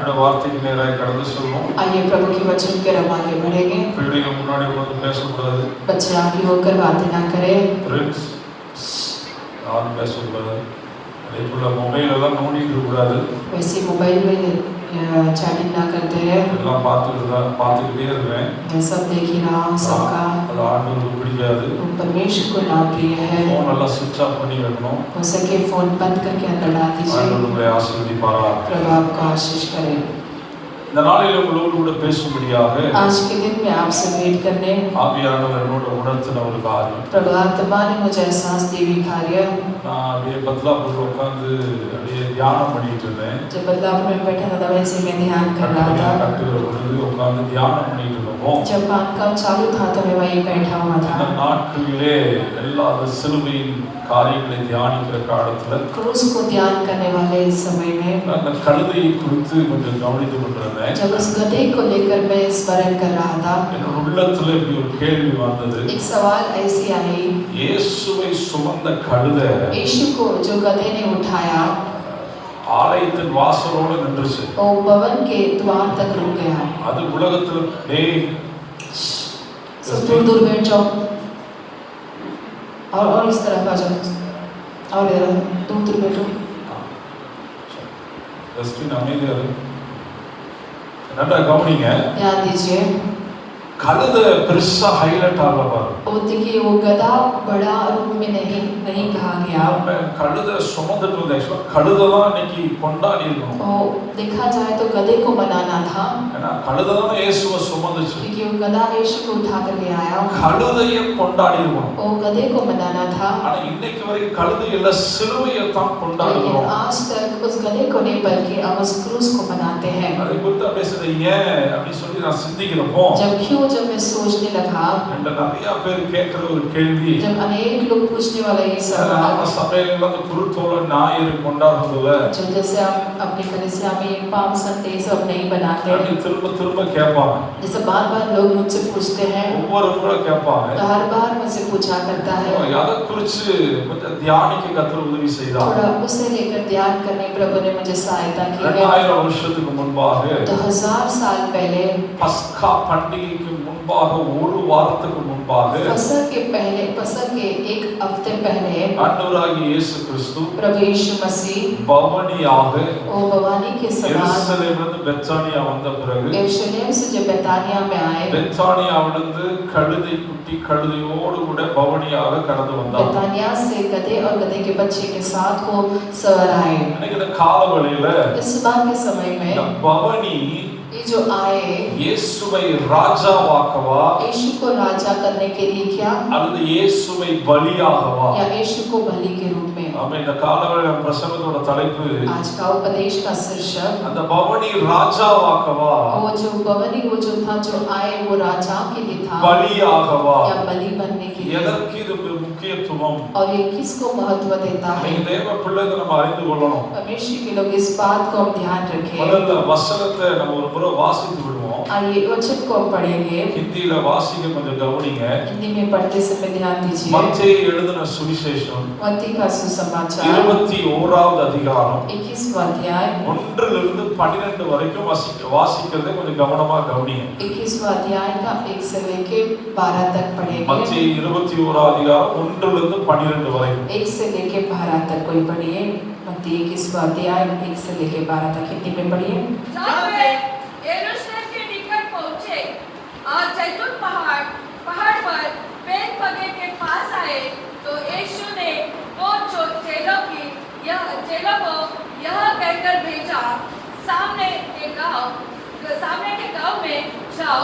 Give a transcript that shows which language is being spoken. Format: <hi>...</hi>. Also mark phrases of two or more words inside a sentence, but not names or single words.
<ta>வார்த்தைக்கு நேராக கடந்து செல்வோம்.</ta> <hi>आइए प्रभु की वचन के हम आगे बढ़ेंगे.</hi> <ta>பிள்ளைகள் முன்னாடி வந்து பேசக்கூடாது.</ta> <hi>बच्चे आगे होकर बातें ना करें.</hi> <ta>ஃப்ரெண்ட்ஸ் யாரும் பேசக்கூடாது. அதேபோல மொபைல் எல்லாம் நோண்டிட்டு இருக்கக்கூடாது.</ta> <hi>वैसे मोबाइल में चैटिंग ना करते हैं.</hi> <ta>எல்லாம் பார்த்துக்கிட்டே இருக்கேன்.</ta> <hi>मैं सब देख ही रहा हूँ सबका.</hi> <ta>அது ஆண்டவருக்கு பிடிக்காது.</ta> <hi>परमेश्वर को ना प्रिय है.</hi> <ta>फोन எல்லாம்</ta> <en>switch off</en> <ta>பண்ணி வைக்கணும்.</ta> <hi>हो सके फोन बंद करके अंदर डाल दीजिए.</hi> <ta>ஆண்டவர் உங்களை ஆசீர்வதிப்பாராக.</ta> <hi>प्रभु आपको आशीष करे.</hi> <ta>இந்த நாளில் உங்களோடு கூட பேசும்படியாக</ta> <hi>आज के दिन में आपसे भेंट करने</hi> <ta>ஆவியானவர் என்னோட உணர்த்தின ஒரு காரியம்.</ta> <hi>प्रभु आत्मा ने मुझे एहसास देवी कार्य.</hi> <ta>நான் அப்படியே பத்லாபூர்ல உட்கார்ந்து அப்படியே தியானம் பண்ணிட்டு இருந்தேன்.</ta> <hi>जब बदलापुर में बैठा था वैसे मैं ध्यान कर रहा था.</hi> <ta>கட்டுகிற பொழுது உட்கார்ந்து தியானம் பண்ணிட்டு இருந்தோம்.</ta> <hi>जब बांधकाम चालू था तो मैं वहीं बैठा हुआ था.</hi> <ta>இந்த நாட்களிலே எல்லா சிலுவையின் காரியங்களை தியானிக்கிற காலத்துல</ta> <hi>क्रूस को ध्यान करने वाले इस समय में</hi> <ta>அந்த கழுதையை குறித்து கொஞ்சம் கவனித்து கொண்டிருந்தேன்.</ta> <hi>जब उस गधे को लेकर मैं स्मरण कर रहा था</hi> <ta>என்னோட உள்ளத்துல இப்படி ஒரு கேள்வி வந்தது.</ta> <hi>एक सवाल ऐसी आई.</hi> <ta>இயேசுவை சுமந்த கழுதை</ta> <hi>यीशु को जो गधे ने उठाया</hi> <ta>ஆலயத்தின் வாசலோடு நின்றுச்சு.</ta> <hi>वो भवन के द्वार तक रुक गया.</hi> <ta>அது உலகத்துல டேய்</ta> <hi>सब दूर दूर बैठ जाओ और इस तरफ आ जाओ और इधर दूर दूर बैठो.</hi> <ta>ஜஸ்டின் அமைதியா இரு. நல்லா கவனிங்க.</ta> <hi>ध्यान दीजिए.</hi> <ta>கழுதை பெருசா ஹைலைட் ஆகல பாரு.</ta> <hi>वो देखिए वो गधा बड़ा रूप में नहीं कहा गया.</hi> <ta>கழுதை சுமந்துட்டு வந்த கழுதை தான் இன்னைக்கு கொண்டாடி இருக்கணும்.</ta> <hi>वो देखा जाए तो गधे को मनाना था.</hi> <ta>ஏன்னா கழுதை தான் இயேசுவை சுமந்துச்சு.</ta> <hi>क्योंकि वो गधा यीशु को उठा कर ले आया.</hi> <ta>கழுதையை கொண்டாடி இருக்கணும்.</ta> <hi>वो गधे को मनाना था.</hi> <ta>ஆனா இன்னைக்கு வரைக்கும் கழுதை இல்ல சிலுவையை தான் கொண்டாடுறோம்.</ta> <hi>आज तक उस गधे को नहीं बल्कि अब उस क्रूस को मनाते हैं.</hi> <ta>அதை குறித்து பேசுறது ஏன் அப்படி சொல்லி நான் சிந்திக்கிறப்போ</ta> <hi>जब मैं सोचने लगा</hi> <ta>இந்த நிறைய பேர் கேட்கிற ஒரு கேள்வி.</ta> <hi>जब अनेक लोग पूछने वाला ये सवाल</hi> <ta>நம்ம சபையில வந்து குருத்தோல ஞாயிறு கொண்டாடுறதுல</ta> <hi>जो जैसे हम अपनी कलीसिया में पाम संडे सब नहीं बनाते हैं.</hi> <ta>திரும்ப திரும்ப கேட்பாங்க.</ta> <hi>जैसे बार-बार लोग मुझसे पूछते हैं.</hi> <ta>ஒவ்வொரு முறை கேட்பாங்க.</ta> <hi>हर बार मुझसे पूछा करता है.</hi> <ta>அதை குறித்து கொஞ்சம் தியானிக்க கர்த்தர் உதவி செய்தார்.</ta> <hi>थोड़ा उसे लेकर ध्यान करने प्रभु ने मुझे सहायता की है.</hi> <ta>2000 வருஷத்துக்கு முன்பாக</ta> <hi>2000 साल पहले</hi> <ta>பஸ்கா பண்டிகைக்கு முன்பாக ஒரு வாரத்துக்கு முன்பாக</ta> <hi>फसह के एक हफ्ते पहले</hi> <ta>ஆண்டவராகிய இயேசு கிறிஸ்து</ta> <hi>प्रभु यीशु मसीह</hi> <ta>பவனியாக</ta> <hi>वो भवानी के समान</hi> <ta>எருசலேமிலிருந்து பெத்தானியா வந்த பிறகு</ta> <hi>यरूशलेम से जब बेतानिया में आए</hi> <ta>பெத்தானியாவிலிருந்து கழுதை குட்டி கழுதையோடு கூட பவனியாக கடந்து வந்தார்.</ta> <hi>बेतानिया से गधे और गधे के बच्चे के साथ वो सवार आए.</hi> <ta>இந்த காலவெளியில</ta> <hi>इस सुबह के समय में</hi> <ta>பவனி</ta> <hi>ये जो आए</hi> <ta>இயேசுவை ராஜாவாக்கவா</ta> <hi>यीशु को राजा करने के लिए क्या</hi> <ta>அல்லது இயேசுவை பலியாகவா</ta> <hi>या यीशु को बलि के रूप में.</hi> <ta>ஆமென். இந்த காலவெளியில பிரசங்கத்தோட தலைப்பு</ta> <hi>आज का उपदेश का शीर्षक</hi> <ta>அந்த பவனி ராஜாவாக்கவா</ta> <hi>वो जो भवनी वो जो था जो आए वो राजा के लिए था</hi> <ta>பலியாகவா</ta> <hi>या बलि बनने के लिए.</hi> <ta>எதற்கு இது முக்கியத்துவம்?</ta> <hi>और ये किसको महत्व देता है.</hi> <ta>நீங்க தேவ பிள்ளைகளை நம்ம அறிந்து கொள்ளணும்.</ta> <hi>परमेश्वर के लोग इस बात को हम ध्यान रखें.</hi> <ta>முதல்ல வசனத்தை நம்ம ஒரு முறை வாசித்து விடுவோம்.</ta> <hi>आइए वचन को हम पढ़ेंगे.</hi> <ta>ஹிந்தியில வாசிக்க கொஞ்சம் கவனிங்க.</ta> <hi>हिंदी में पढ़ते समय ध्यान दीजिए.</hi> <ta>மத்தேயு எழுதின சுவிசேஷம்</ta> <hi>मत्ती का सुसमाचार</hi> <ta>21வது அதிகாரம்</ta> <hi>21वां अध्याय</hi> <ta>1 to 12 வரைக்கும் வாசிக்கிறதை கொஞ்சம் கவனமா கவனிங்க.</ta> <hi>21वां अध्याय का 1 से लेके 12 तक पढ़ेंगे.</hi> <ta>மத்தேயு 21வது அதிகாரம் 1 to 12 வரைக்கும்</ta> <hi>1 से लेके 12 तक कोई पढ़िए. मत्ती 21वां अध्याय 1 से लेके 12 तक हिंदी में पढ़िए. जब वे यरूशलेम के निकट पहुंचे और जैतून पहाड़ पर बेतफगे के पास आए तो यीशु ने वो चेलों को यह कहकर भेजा, सामने के गांव में जाओ.</hi>